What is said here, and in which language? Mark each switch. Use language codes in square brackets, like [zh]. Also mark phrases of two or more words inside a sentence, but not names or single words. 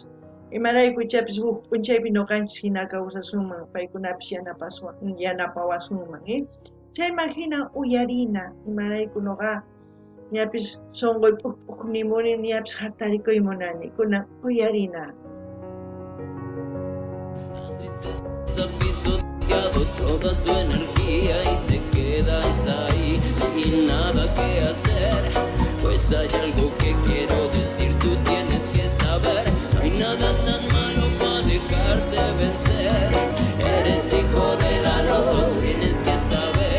[qu] Imarayku ichapis p'unchaypi noqanchis hina kawsasunman, paykunapis yanapawasunman, chayman hina uyarina, imarayku noqa ñapis sunquy pukpuk nimuni, ñapis hatarikuy munani, kunan uyarina. [es] Pisoteado toda tu energía y te quedas ahí sin nada que hacer. Pues hay algo que quiero decir, tú tienes que saber. No hay nada tan malo para dejarte vencer. Eres hijo de la luz, lo tienes que saber.